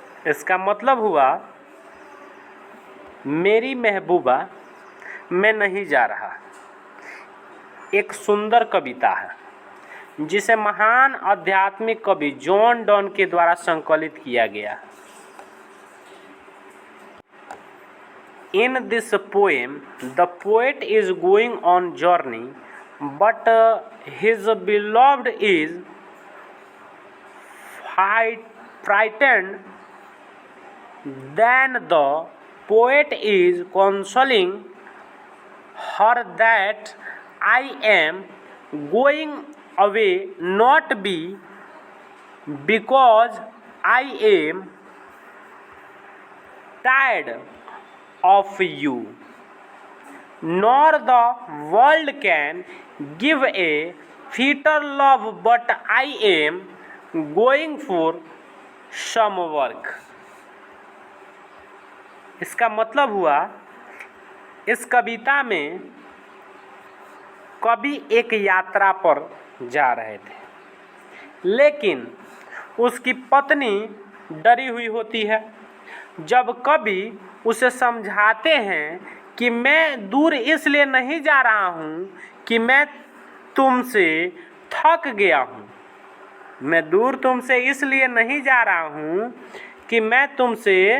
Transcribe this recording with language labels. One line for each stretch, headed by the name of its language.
Hindi: इसका मतलब हुआ मेरी महबूबा मैं नहीं जा रहा एक सुंदर कविता है जिसे महान आध्यात्मिक कवि जॉन डन के द्वारा संकलित किया गया।
English: In this poem, the poet is going on journey, but his beloved is frightened. Then the poet is consoling her that I am going away not because I am tired of you, nor the world can give a fitter love, but I am going for some work।
Hindi: इसका मतलब हुआ, इस कविता में कवि एक यात्रा पर जा रहे थे, लेकिन उसकी पत्नी डरी हुई होती है। जब कवि उसे समझाते हैं कि मैं दूर इसलिए नहीं जा रहा हूँ कि मैं तुमसे थक गया हूँ, मैं दूर तुमसे इसलिए नहीं जा रहा हूँ कि मैं तुमसे